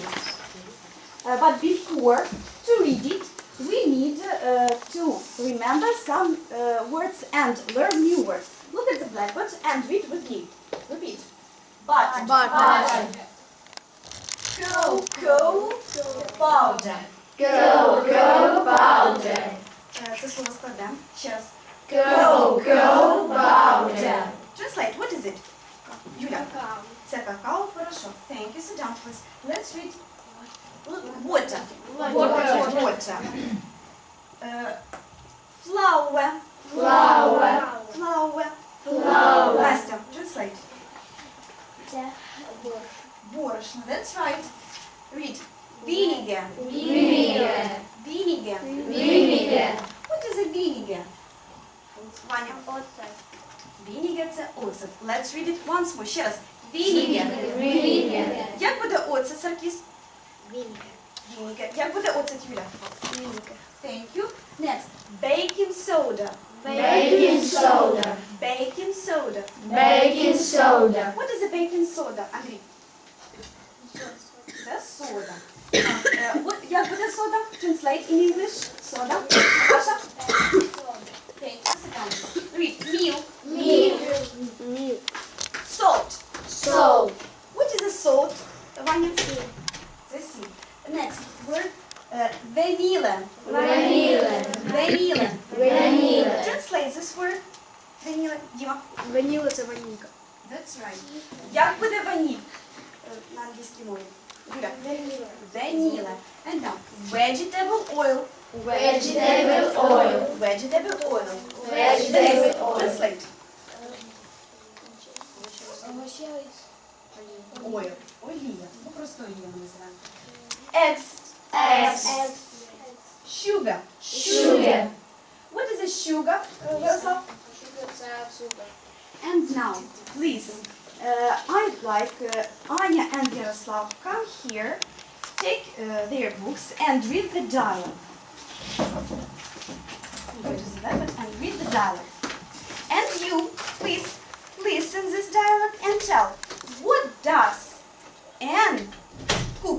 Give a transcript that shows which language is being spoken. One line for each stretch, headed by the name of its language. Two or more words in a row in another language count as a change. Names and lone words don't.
English: But before to read it, we need to remember some words and learn new words. Look at the blackboard and read with me. Repeat. Butter. Cocoa powder. Cocoa powder.
Ukrainian: Це слово складемо. Ще раз.
English: Cocoa powder. Translate. What is it?
Ukrainian: Юля. Це какао. Хорошо.
English: Thank you. Sit down, please. Let's read. Water. Water. Flour. Настя. Translate. Борошно. That's right. Read. Vinegar. What is a vinegar? Ваня. Vinegar –
Ukrainian: це оцет.
English: Let's read it once more.
Ukrainian: Ще раз. Vinegar. Як буде оцет, Саркіс? Vinegar. Як буде оцет, Юля?
English: Thank you. Next. Baking soda. What is a baking soda, Андрій?
Ukrainian: Це сода. Як буде сода?
English: Translate in English. Сода. Маша? Thank you. Sit down. Read. Milk. Salt. What is a salt, Ваня?
Ukrainian: Це сіль.
English: Next word. Vanilla. Translate this word. Vanilla. Діма.
Ukrainian: Ваніла це ванілька.
English: That's right.
Ukrainian: Як буде ваніль на англійській мові? Юля.
English: Vanilla. And now, vegetable oil. Денис, translate. Oil.
Ukrainian: Олія. Ну, просто олія ми називаємо.
English: Eggs. Sugar. What is a sugar, Ярослав?
Ukrainian: Це цукор.
English: And now, please, I'd like Anya and Yaroslav come here, take their books and read the dialogue. Go to the dialogue and read the dialogue. And you, please, listen this dialogue and tell, what does and cook?